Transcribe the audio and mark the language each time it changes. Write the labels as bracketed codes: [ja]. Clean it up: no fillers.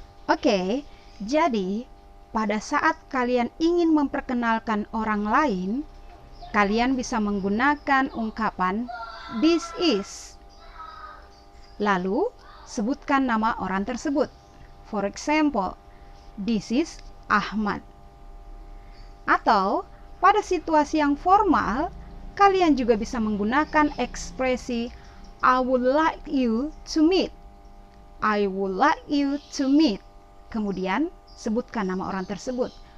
[id] Oke, jadi pada saat kalian ingin memperkenalkan orang lain, kalian bisa menggunakan ungkapan [en] this is. [id] Lalu, sebutkan nama orang tersebut. [en] For example, this is Ahmad. [id] Atau, pada situasi yang formal, kalian juga bisa menggunakan ekspresi [en] I would like you to meet. I would like you to meet. [id] Kemudian, sebutkan nama orang tersebut.